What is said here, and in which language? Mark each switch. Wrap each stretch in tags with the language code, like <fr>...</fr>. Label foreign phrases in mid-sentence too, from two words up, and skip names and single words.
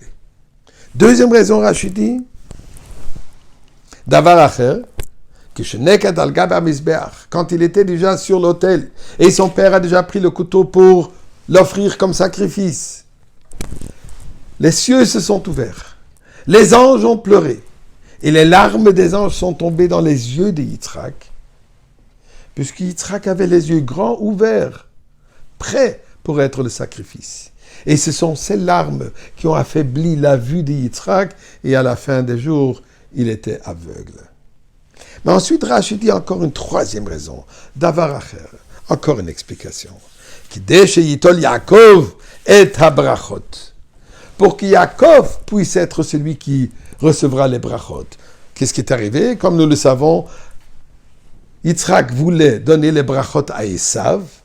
<fr>Deuxième raison, Rashi dit,</fr> <he>דבר אחר,</he> <fr>quand il était déjà sur l'autel et son père a déjà pris le couteau pour l'offrir comme sacrifice, les cieux se sont ouverts, les anges ont pleuré et les larmes des anges sont tombées dans les yeux de Yitzhak, puisque Yitzhak avait les yeux grands ouverts, prêts pour être le sacrifice. Et ce sont ces larmes qui ont affaibli la vue de Yitzhak, et à la fin des jours, il était aveugle. Mais ensuite, Rashi dit encore une troisième raison.</fr> <he>דבר אחר,</he> <fr>encore une explication.</fr> <he>כדי שיטול יעקב את הברכות.</he> <fr>Pour que Yaakov puisse être celui qui recevra les brachot. Qu'est-ce qui est arrivé? Comme nous le savons, Yitzhak voulait donner les brachot à Esav.</fr>